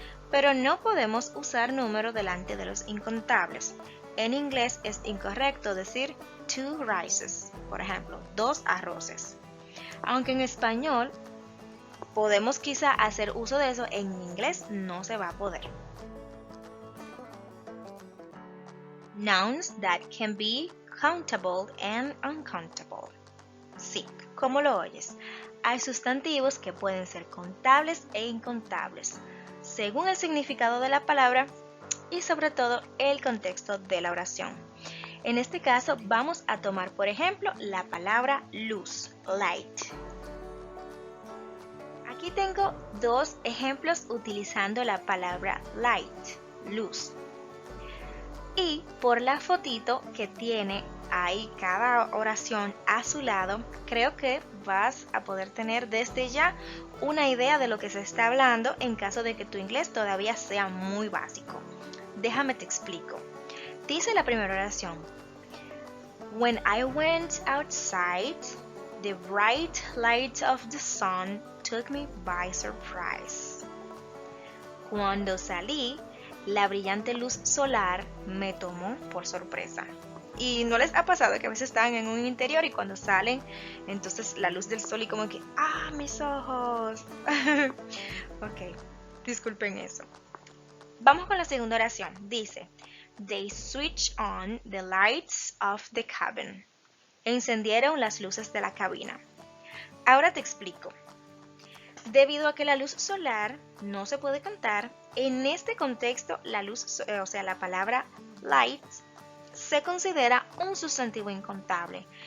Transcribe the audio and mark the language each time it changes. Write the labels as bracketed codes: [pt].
[es] Pero no podemos usar número delante de los incontables. En inglés es incorrecto decir 2 rices, por ejemplo, 2 arroces. Aunque en español podemos quizá hacer uso de eso, en inglés no se va a poder. [en] Nouns that can be countable and uncountable. [es] Sí, como lo oyes. Hay sustantivos que pueden ser contables e incontables, según el significado de la palabra y sobre todo el contexto de la oración. En este caso vamos a tomar por ejemplo la palabra luz, light. Aquí tengo dos ejemplos utilizando la palabra light, luz. Y por la fotito que tiene ahí cada oración a su lado, creo que vas a poder tener desde ya una idea de lo que se está hablando en caso de que tu inglés todavía sea muy básico. Déjame te explico. Dice la primera oración: [en] When I went outside, the bright light of the sun took me by surprise. [es] Cuando salí, la brillante luz solar me tomó por sorpresa. ¿Y no les ha pasado que a veces están en un interior y cuando salen, entonces la luz del sol y como que, ¡ah, mis ojos! Ok, disculpen eso. Vamos con la segunda oración. Dice, [en] They switched on the lights of the cabin. [es] Encendieron las luces de la cabina. Ahora te explico. Debido a que la luz solar no se puede contar, en este contexto la luz, o sea, la palabra light, se considera un sustantivo incontable.